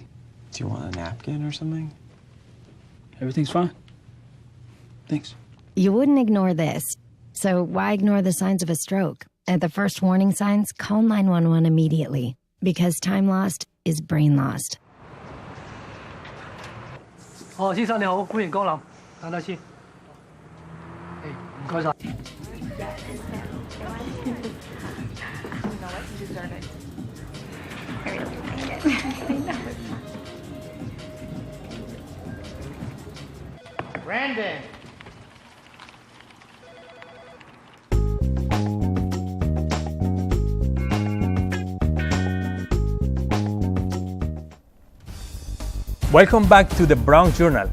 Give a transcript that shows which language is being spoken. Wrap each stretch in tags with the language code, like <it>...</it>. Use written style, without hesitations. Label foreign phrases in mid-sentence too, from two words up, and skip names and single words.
<en>Do you want a napkin or something? Everything's fine. Thanks. You wouldn't ignore this. So why ignore the signs of a stroke? At the first warning signs, call 911 immediately. Because time lost is brain lost.</en> <yue>先生你好，歡迎光臨，等等先。唔該晒。</yue> <en>Brandon. Welcome back to the Bronx Journal.</en>